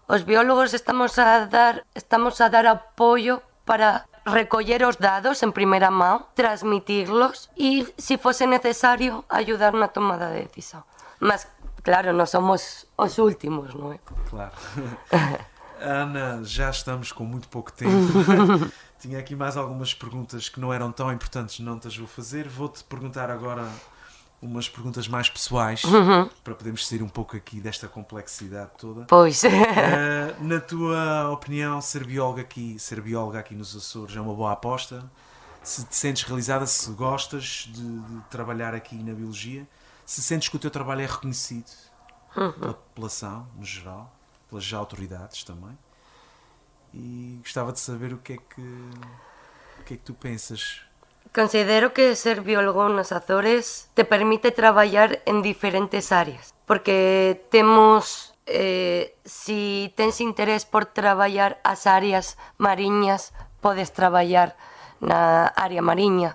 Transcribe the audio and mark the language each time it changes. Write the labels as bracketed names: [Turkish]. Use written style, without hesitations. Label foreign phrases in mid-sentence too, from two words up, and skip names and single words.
[Galician] Os biólogos estamos a dar apoio para recoller os dados en primeira mão, transmitirlos e, se fose necesario, ayudar na tomada de decisión. Mas, claro, non somos os últimos, non é? Claro. [Portuguese] Ana, já estamos com muito pouco tempo. Tinha aqui mais algumas perguntas que não eram tão importantes, não te as vou fazer. Vou-te perguntar agora umas perguntas mais pessoais, para podermos sair um pouco aqui desta complexidade toda. Pois. Na tua opinião, ser bióloga aqui nos Açores é uma boa aposta? Se te sentes realizada, se gostas de trabalhar aqui na biologia, se sentes que o teu trabalho é reconhecido pela população, no geral, pelas autoridades também, e gostava de saber o que é que tu pensas. [Galician] Considero que ser biólogo nos Azores te permite traballar en diferentes áreas, porque temos, si tens interés por traballar as áreas mariñas, podes traballar na área mariña.